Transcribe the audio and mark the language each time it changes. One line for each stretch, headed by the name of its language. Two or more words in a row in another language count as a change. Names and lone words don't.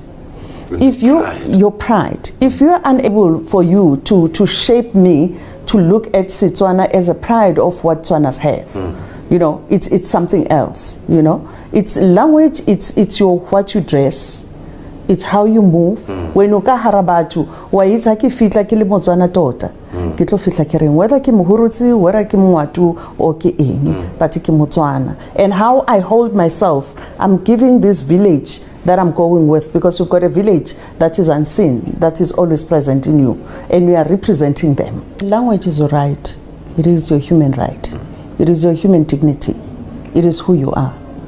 English: If your pride, if you are unable for you to shape me to look at Setswana as a pride of what Tswanas have, it's something else. It's language, it's your what you dress, It's how you move. When you
Tswana: ka hara batho wa itsa ke fitla ke le Motswana tota ke tlo fitla ke reng whether ke Mohurutsi whether ke Mwatu or ke eng but ke Motswana.
English: And how I hold myself, I'm giving this village that I'm going with, because you've got a village that is unseen, that is always present in you, and we are representing them. Language is your right. It is your human right. It is your human dignity. It is who you are.